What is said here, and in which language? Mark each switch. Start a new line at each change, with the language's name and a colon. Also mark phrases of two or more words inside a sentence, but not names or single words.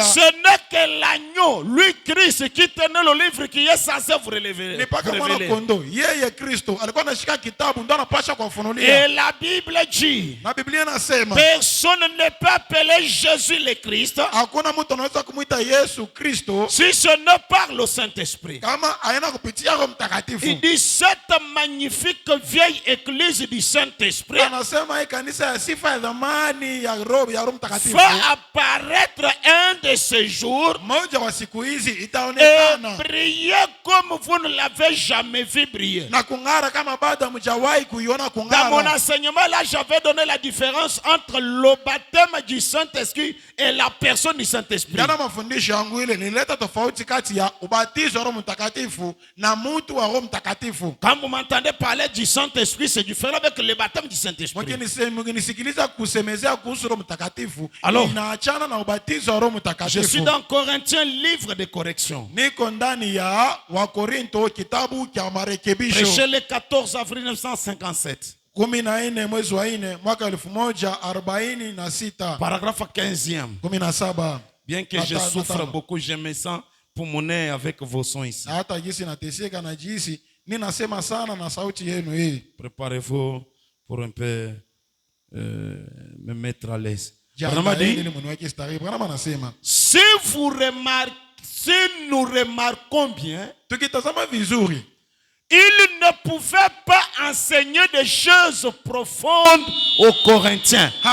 French: Ce n'est que l'agneau, lui Christ, qui tenait le livre qui est censé vous révéler.
Swahili: Ni paka mwana kondo. Yeye Kristo alikuwa anashika kitabu ndo anapaswa kuwafunulia.
French: Et la Bible dit,
Swahili: Na Biblia inasema
French: personne ne peut appeler Jésus le Christ
Swahili: hakuna mtu anaweza kumuita Yesu Kristo
French: si ce n'est par le Saint-Esprit.
Swahili: kama aina kupitia Roho Mtakatifu.
French: Il dit, cette magnifique vieille église du Saint-Esprit
Swahili: Anasema hii kanisa ya sifa ya zamani ya Roho Mtakatifu.
French: va apparaître un de ces jours
Swahili: Moja wa siku hizi
French: et
Swahili: itaonekana
French: briller comme vous ne l'avez jamais vu briller.
Swahili: na kung'ara kama bado hamjawahi kuiona
French: Dans mon
Swahili: kung'ara.
French: enseignement, là, j'avais donné la différence entre le baptême du Saint-Esprit et la personne du Saint-Esprit.
Swahili: Jana mafundisho yangu ile nilileta tofauti kati ya ubatizo wa Roho Mtakatifu na mtu wa Roho Mtakatifu.
French: Quand vous m'entendez parler du Saint-Esprit, c'est différent avec le baptême du Saint-Esprit.
Swahili: Mkinisikiliza kusemezea kuhusu Roho Mtakatifu,
French: Alors,
Swahili: inaachana na ubatizo wa Roho
French: Je suis
Swahili: Mtakatifu.
French: dans Corinthiens, livre de correction.
Swahili: Niko ndani ya Wakorinto kitabu cha marekebisho.
French: Prêché le 14 avril 1957.
Swahili: 14 mwezi wa 4 mwaka 1146.
French: Paragraphe 15e. 17. Bien que je souffre beaucoup, je me sens pulmonaire avec vos sons ici.
Swahili: Hata jinsi nateseka na jinsi ninasema sana na sauti yenu hii.
French: Préparez-vous pour un peu me mettre à l'aise. Si nous remarquons bien, il ne pouvait pas enseigner des choses profondes aux Corinthiens.